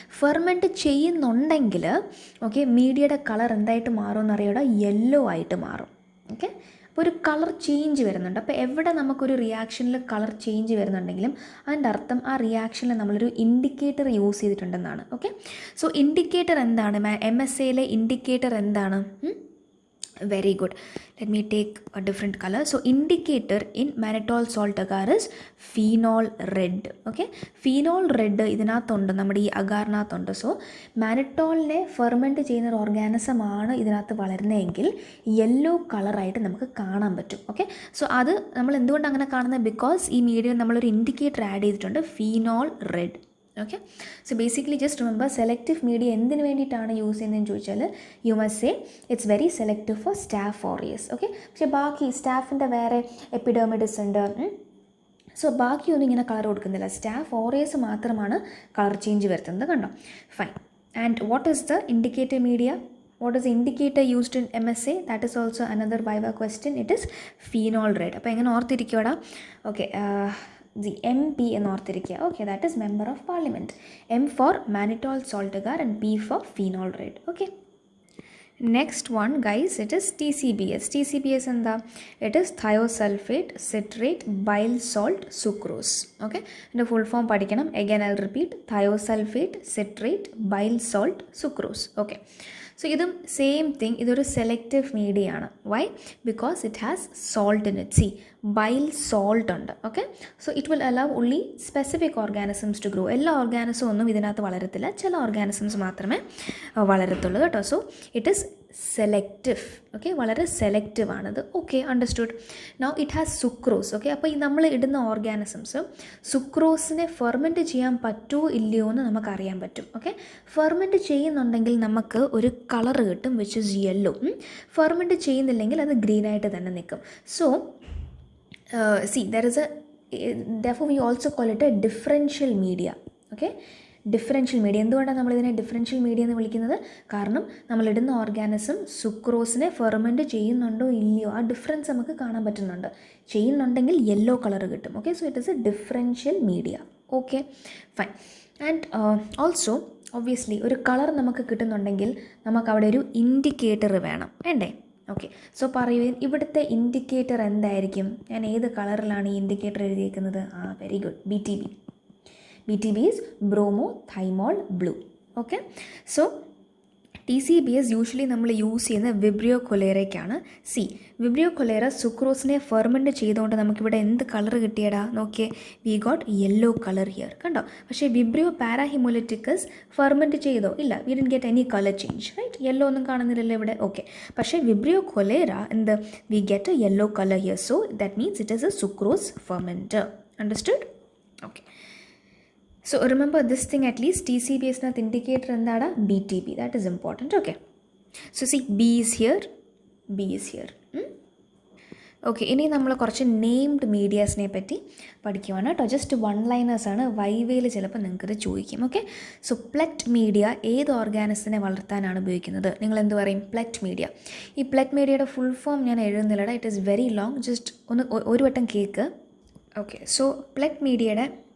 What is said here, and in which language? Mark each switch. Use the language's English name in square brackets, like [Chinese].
[Malayalam] Ferment ചെയ്യുന്നുണ്ടെങ്കിൽ okay, മീഡിയയുടെ colour എന്തായിട്ട് മാറുമെന്ന് അറിയാം, യെല്ലോ ആയിട്ട് മാറും. ഓക്കെ, അപ്പോൾ ഒരു കളർ ചേഞ്ച് വരുന്നുണ്ട്. അപ്പോൾ എവിടെ നമുക്കൊരു റിയാക്ഷനിൽ കളർ ചേഞ്ച് വരുന്നുണ്ടെങ്കിലും അതിൻ്റെ അർത്ഥം ആ റിയാക്ഷനിൽ നമ്മളൊരു indicator use ചെയ്തിട്ടുണ്ടെന്നാണ്. Okay, so indicator എന്താണ്? MSAയിലെ ഇൻഡിക്കേറ്റർ എന്താണ്? [English] Very good. Let me take a different color. So indicator in mannitol salt agar is phenol red. [Malayalam] Okay, phenol red ഇതിനകത്തുണ്ട്, നമ്മുടെ ഈ അഗാറിനകത്തുണ്ട്. സോ മാനിറ്റോളിനെ ഫെർമെൻറ്റ് ചെയ്യുന്ന ഒരു ഓർഗാനിസം ആണ് ഇതിനകത്ത് വളരുന്നതെങ്കിൽ യെല്ലോ കളറായിട്ട് നമുക്ക് കാണാൻ പറ്റും. ഓക്കെ, സോ അത് നമ്മൾ എന്തുകൊണ്ട് അങ്ങനെ കാണുന്നത്? ബിക്കോസ് ഈ മീഡിയയിൽ നമ്മളൊരു ഇൻഡിക്കേറ്റർ ആഡ് ചെയ്തിട്ടുണ്ട്, phenol red. [English] okay, so basically just remember, selective media [Malayalam] എന്തിനു വേണ്ടിയിട്ടാണ് യൂസ് ചെയ്യുന്നതെന്ന് ചോദിച്ചാൽ [English] You must say it's very selective for staph aureus. [Malayalam] Okay, പക്ഷേ ബാക്കി സ്റ്റാഫിൻ്റെ വേറെ എപ്പിഡെർമിഡിസ് ഉണ്ട്. സോ ബാക്കിയൊന്നും ഇങ്ങനെ കളർ കൊടുക്കുന്നില്ല, സ്റ്റാഫ് ഓറിയസ് മാത്രമാണ് കളർ ചേഞ്ച് വരുത്തുന്നത്. കണ്ടോ? Fine. [English] And what is the indicator media? What is the indicator used in MSA? That is also another Viva question. It is phenol red. [Malayalam] അപ്പോൾ എങ്ങനെ ഓർത്തിരിക്കുവാടാ? [English] okay, the MP [Malayalam] എന്ന് ഓർത്തിരിക്കുക. [English] Okay, that is member of parliament. M for mannitol salt agar and P for phenol red. Okay, next one guys, it is TCBS. TCBS എന്താ? It is thiosulphate citrate bile salt sucrose. Okay, [Malayalam] ഇതിൻ്റെ full form പഠിക്കണം. [English] Again I repeat, thiosulphate citrate bile salt sucrose. [Malayalam] Okay, so ഇതും same thing. ഇതൊരു selective media ആണ്. Y? [English] Because it has salt in it. Bile salt ഉണ്ട്. Okay, so it will allow only specific organisms to grow. [Malayalam] എല്ലാ organism ഒന്നും ഇതിനകത്ത് വളരത്തില്ല, ചില organisms മാത്രമേ വളരത്തുള്ളൂ കേട്ടോ. [English] So it is selective. Okay, [Malayalam] വളരെ സെലക്റ്റീവ് ആണിത്. [English] Okay, understood. Now it has sucrose. [Malayalam] Okay, അപ്പോൾ ഈ നമ്മൾ ഇടുന്ന ഓർഗാനിസംസ് സുക്രോസിനെ ഫെർമെൻറ്റ് ചെയ്യാൻ പറ്റുമോ ഇല്ലയോ എന്ന് നമുക്കറിയാൻ പറ്റും. ഓക്കെ, ഫെർമെൻറ്റ് ചെയ്യുന്നുണ്ടെങ്കിൽ നമുക്ക് ഒരു കളർ കിട്ടും, [English] Which is yellow. [Malayalam] ഫെർമെൻറ്റ് ചെയ്യുന്നില്ലെങ്കിൽ അത് ഗ്രീനായിട്ട് തന്നെ നിൽക്കും. [English] So there is a, therefore we also call it a differential media. [Malayalam] Okay, differential media. എന്തുകൊണ്ടാണ് നമ്മളിതിനെ ഡിഫറൻഷ്യൽ മീഡിയ എന്ന് വിളിക്കുന്നത്? കാരണം നമ്മളിടുന്ന ഓർഗാനിസം സുക്രോസിനെ ഫെർമെൻറ്റ് ചെയ്യുന്നുണ്ടോ ഇല്ലയോ ആ ഡിഫറൻസ് നമുക്ക് കാണാൻ പറ്റുന്നുണ്ട്. ചെയ്യുന്നുണ്ടെങ്കിൽ യെല്ലോ കളർ കിട്ടും. Okay, [English] So it is a differential media. [Malayalam] Okay, fine. And also obviously ഒരു കളർ നമുക്ക് കിട്ടുന്നുണ്ടെങ്കിൽ നമുക്കവിടെ ഒരു ഇൻഡിക്കേറ്റർ വേണം, വേണ്ടേ? ഓക്കെ, സോ പറയൂ, ഇവിടുത്തെ ഇൻഡിക്കേറ്റർ എന്തായിരിക്കും? ഞാൻ ഏത് കളറിലാണ് ഈ ഇൻഡിക്കേറ്റർ എഴുതിയിരിക്കുന്നത്? Very good, BTB. [English] BTB is bromothymol blue. [Malayalam] Okay, so TCBS usually നമ്മൾ യൂസ് ചെയ്യുന്ന വിബ്രിയോ കൊലേറയ്ക്കാണ്. വിബ്രിയോ കൊലേറ സുക്രോസിനെ ഫെർമെൻറ്റ് ചെയ്തുകൊണ്ട് നമുക്കിവിടെ എന്ത് കളർ കിട്ടിയടാ? നോക്കിയേ, [English] We got yellow colour here. [Malayalam] കണ്ടോ? പക്ഷേ വിബ്രിയോ പാരാഹിമോലിറ്റിക്കസ് ഫെർമെൻറ്റ് ചെയ്തോ? ഇല്ല, [English] We didn't get any colour change, right? [Malayalam] Yellow ഒന്നും കാണുന്നില്ലല്ലോ ഇവിടെ. ഓക്കെ, പക്ഷേ വിബ്രിയോ കൊലേറ എന്ത്? [English] We get a yellow colour here. So that means it is a sucrose fermenter. Understood? Okay, so remember this thing at least. [Malayalam] TCBS nath indicator endada? [English] BTB. That is important. Okay, so see, B is here, B is here. [Malayalam] Okay, ഇനി നമ്മൾ കുറച്ച് named മീഡിയാസിനെ പറ്റി പഠിക്കുവാണ് കേട്ടോ. Just one ലൈനേഴ്സാണ്, വൈവേയിൽ ചിലപ്പോൾ നിങ്ങൾക്കിത് ചോദിക്കും. Okay, so പ്ലെറ്റ് media ഏത് ഓർഗാനിസത്തിനെ വളർത്താനാണ് ഉപയോഗിക്കുന്നത്? നിങ്ങൾ എന്ത് പറയും? പ്ലെറ്റ് മീഡിയ. ഈ പ്ലെറ്റ് മീഡിയയുടെ ഫുൾ ഫോം ഞാൻ എഴുതുന്നില്ലടാ, [English] It is very long. [Malayalam] Just ഒരു വട്ടം കേൾക്ക്. ഓക്കെ, സോ പ്ലെറ്റ് മീഡിയയുടെ